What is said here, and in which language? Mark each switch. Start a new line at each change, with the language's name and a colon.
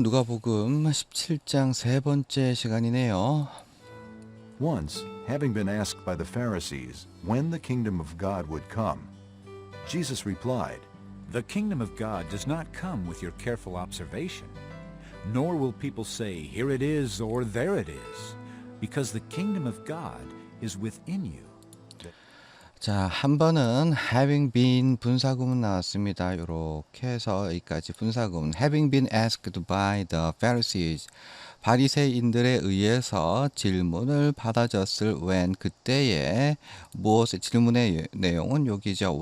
Korean: 누가복음 17장 세 번째 시간이네요.
English: Once, having been asked by the Pharisees when the kingdom of God would come, Jesus replied, The kingdom of God does not come with your careful observation, nor will people say, Here it is or there it is, because the kingdom of God is within you.
Korean: 자, 한 번은 having been 분사구문 나왔습니다. 이렇게 해서 여기까지 분사구문
English: having been asked by the Pharisees
Korean: 바리새인들에 의해서 질문을 받아줬을 when 그때에 무엇의 질문의 내용은 여기죠.